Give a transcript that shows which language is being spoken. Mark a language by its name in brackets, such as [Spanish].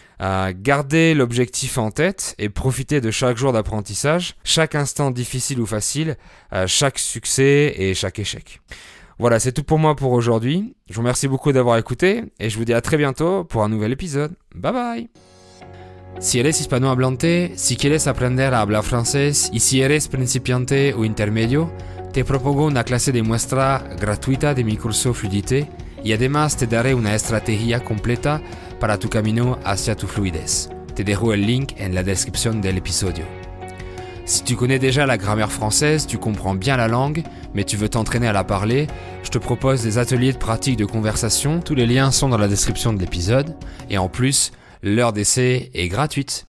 [French] Gardez l'objectif en tête et profitez de chaque jour d'apprentissage, chaque instant difficile ou facile, chaque succès et chaque échec. Voilà, c'est tout pour moi pour aujourd'hui. Je vous remercie beaucoup d'avoir écouté et je vous dis à très bientôt pour un nouvel épisode. [English] Bye bye! [Spanish] Si eres hispanohablante, si quieres aprender a hablar francés y si eres principiante o intermedio, te propongo una clase de muestra gratuita de mi curso Fluidité y además te daré una estrategia completa para tu camino hacia tu fluidez. Te dejo el link en la descripción del episodio. [French] Si tu connais déjà la grammaire française, tu comprends bien la langue, mais tu veux t'entraîner à la parler, je te propose des ateliers de pratique de conversation. Tous les liens sont dans la description de l'épisode. Et en plus, l'heure d'essai est gratuite.